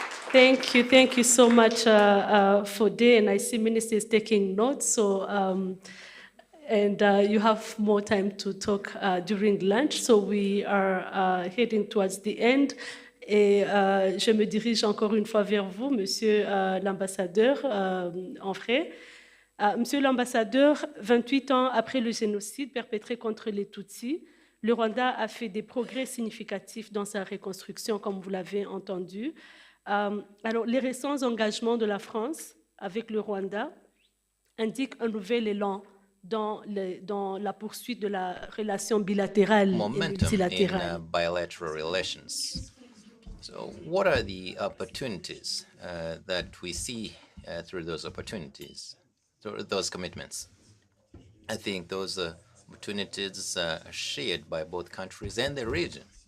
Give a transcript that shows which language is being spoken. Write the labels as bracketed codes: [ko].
[en] Thank you. Thank you so much, Fode, and I see Minister is taking notes, so, and you have more time to talk during lunch, so we are heading towards the end. [fr] Et je me dirige encore une fois vers vous, Monsieur l'ambassadeur en vrai. Monsieur l'ambassadeur, 28 ans après le génocide perpétré contre les Tutsis, le Rwanda a fait des progrès significatifs dans sa reconstruction, comme vous l'avez entendu. Alors, les récents engagements de la France avec le Rwanda indiquent un nouvel élan dans la poursuite de la relation bilatérale et multilatérale. [en] In bilateral relations. So, what are the opportunities that we see through those opportunities, through those commitments? I think those opportunities are shared by both countries and the region.